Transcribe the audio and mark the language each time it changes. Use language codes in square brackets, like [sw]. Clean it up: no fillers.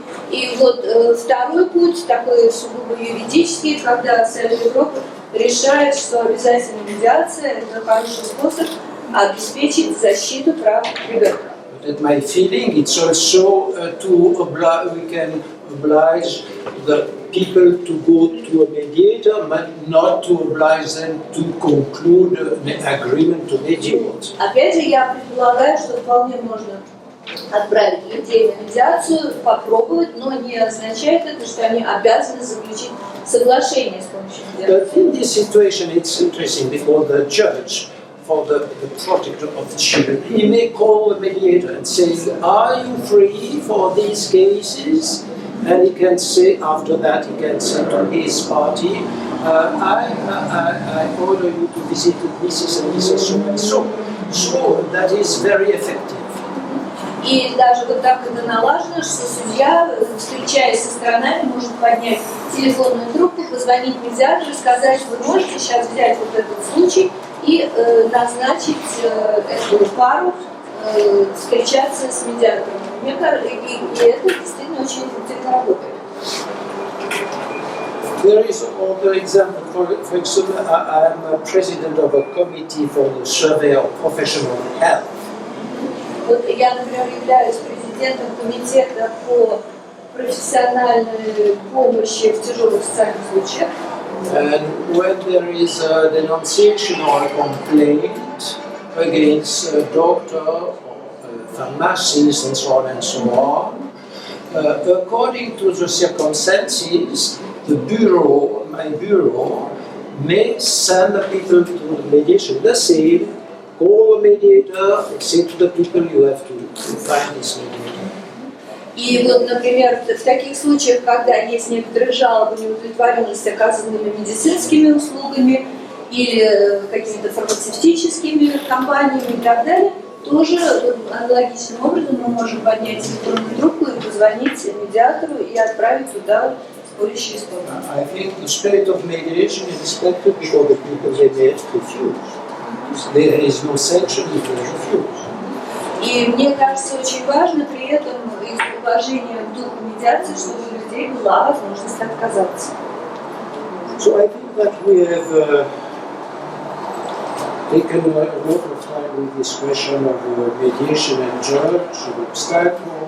[ru] И вот второй путь, такой сугубо юридический, когда Совет Европы решает, что обязательная медиация – это хороший способ обеспечить защиту прав ребенка. [en] At my feeling, it's also we can oblige the people to go to a mediator, but not to oblige them to conclude an agreement to mediate. [ru] Опять же, я предполагаю, что вполне можно отправить людей на медиацию, попробовать, но не означает это, что они обязаны заключить соглашение с помощью медиации. [en] But in this situation, it's interesting because the judge, for the protector of children, he may call the mediator and say, "Are you free for these cases?" And he can say, after that, he can say to his party, I order you to visit Mrs. and Mrs. So and so. So that is very effective. [ru] И даже вот так это налажено, что судья, встречаясь со сторонами, может поднять телефонную трубку, позвонить медиатору и сказать, вы можете сейчас взять вот этот случай и назначить эту пару встречаться с медиатором. Мне кажется, и это действительно очень эффективно работает. [en] There is another example. For example, I am a president of a committee for the survey of professional health. [ru] Вот я, например, являюсь президентом комитета по профессиональной помощи в тяжелых социальных случаях. [en] And when there is a denunciation or a complaint against a doctor or a pharmacist and so on, according to the circumstances, my bureau, may send the people to the mediation. The same, call the mediator, say to the people you have to find this mediator. [ru] И вот, например, в таких случаях, когда есть некоторые жалобы, неудовлетворенность оказанными медицинскими услугами или какими-то фармацевтическими компаниями и так далее, тоже аналогичным образом мы можем поднять телефонную трубку и позвонить медиатору и отправить туда спорящие стороны. [en] I think the spirit of mediation is respected because the people they may refuse. There is no sanction if they refuse. [ru] И мне кажется, очень важно при этом из уважения к духу медиации, чтобы у людей была возможность отказаться. [en] So I think that we have taken a lot of time with this question of mediation and judge, obstacle.